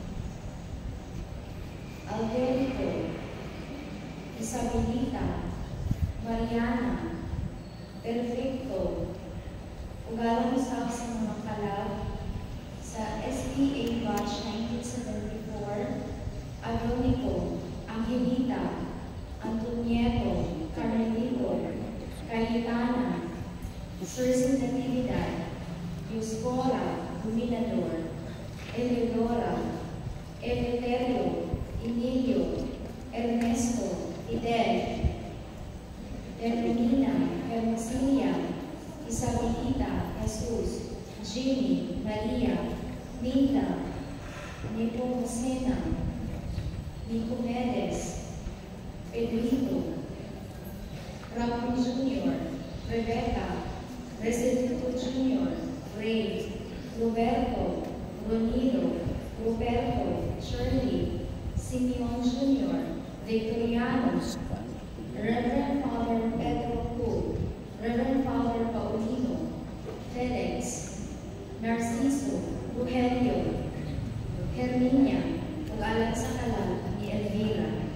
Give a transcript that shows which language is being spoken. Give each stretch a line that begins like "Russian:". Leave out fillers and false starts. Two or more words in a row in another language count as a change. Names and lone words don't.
Cebuano: Alberico, Isabelita, Mariana, Perfecto, ugalang usap sa mga kalab sa SPA Batch 1974, Adonico, Angelita, Antonieto, Carmelito, Cayetana, Sursing Natividad, Dioscora, Dominador, Eleodora, Eleuterio, Emilio, Ernesto, Fidel, Hermina, Hermosilia, Isabelita, Jesus, Jimmy, Maria, Minda, Nepomucena, Nicomedes, Pedrito, Ramon Jr., Rebecca, Residito Jr., Ray, Roberto, Ronilo, Roberto, Shirley, Simeon Jr., Victoriano, Reverend Father Pedro Pu, Reverend Father Paulino, Felix, Narciso, Rogelio, Herminia, ug-alang sa kalag ni Elvira.